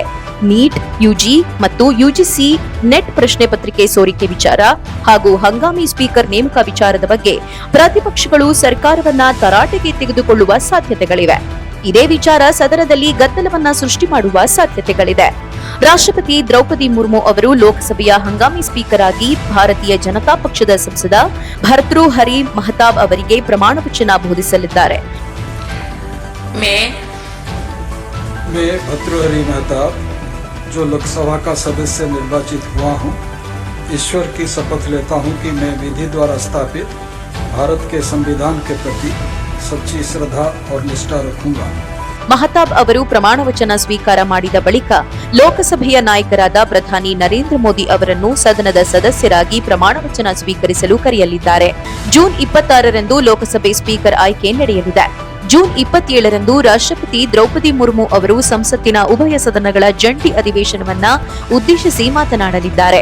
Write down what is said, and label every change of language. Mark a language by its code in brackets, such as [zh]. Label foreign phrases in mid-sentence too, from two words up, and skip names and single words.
[kn] ನೀಟ್, ಯುಜಿ ಮತ್ತು ಯುಜಿಸಿ ನೆಟ್ ಪ್ರಶ್ನೆ ಪತ್ರಿಕೆ ಸೋರಿಕೆ ವಿಚಾರ ಹಾಗೂ ಹಂಗಾಮಿ ಸ್ಪೀಕರ್ ನೇಮಕ ವಿಚಾರದ ಬಗ್ಗೆ ಪ್ರತಿಪಕ್ಷಗಳು ಸರ್ಕಾರವನ್ನ ತರಾಟೆಗೆ ತೆಗೆದುಕೊಳ್ಳುವ ಸಾಧ್ಯತೆಗಳಿವೆ. ಈ ಇದೇ ವಿಚಾರ ಸದನದಲ್ಲಿ ಗದ್ದಲವನ್ನ ಸೃಷ್ಟಿ ಮಾಡುವ ಸಾಧ್ಯತೆಗಳಿದೆ. ರಾಷ್ಟ್ರಪತಿ ದ್ರೌಪದಿ ಮುರ್ಮು ಅವರು ಲೋಕಸಭೆಯ ಹಂಗಾಮಿ ಸ್ಪೀಕರ್ ಆಗಿ ಭಾರತೀಯ ಜನತಾ ಪಕ್ಷದ ಸಂಸದ ಭರ್ತೃಹರಿ ಮಹತಾಬ್ ಅವರಿಗೆ ಪ್ರಮಾಣ ವಚನ ಬೋಧಿಸಲಿದ್ದಾರೆ. [hi] मैं भर्तृहरि मेहताब जो लोकसभा का सदस्य निर्वाचित हुआ हूं, ईश्वर की शपथ लेता हूं कि मैं विधि द्वारा स्थापित भारत के संविधान के प्रति सच्ची श्रद्धा और निष्ठा रखूंगा. [kn] ಮಹತಾಬ್ ಅವರು ಪ್ರಮಾಣ ವಚನ ಸ್ವೀಕಾರ ಮಾಡಿದ ಬಳಿಕ ಲೋಕಸಭೆಯ ನಾಯಕರಾದ ಪ್ರಧಾನಿ ನರೇಂದ್ರ ಮೋದಿ ಅವರನ್ನು ಸದನದ ಸದಸ್ಯರಾಗಿ ಪ್ರಮಾಣ ವಚನ ಸ್ವೀಕರಿಸಲು ಕರೆಯಲಿದ್ದಾರೆ. ಜೂನ್ 26ರಂದು ಲೋಕಸಭೆ ಸ್ಪೀಕರ್ ಆಯ್ಕೆ ನಡೆಯಲಿದೆ. ಜೂನ್ 27ರಂದು ರಾಷ್ಟ್ರಪತಿ ದ್ರೌಪದಿ ಮುರ್ಮು ಅವರು ಸಂಸತ್ತಿನ ಉಭಯ ಸದನಗಳ ಜಂಟಿ ಅಧಿವೇಶನವನ್ನ ಉದ್ದೇಶಿಸಿ ಮಾತನಾಡಲಿದ್ದಾರೆ.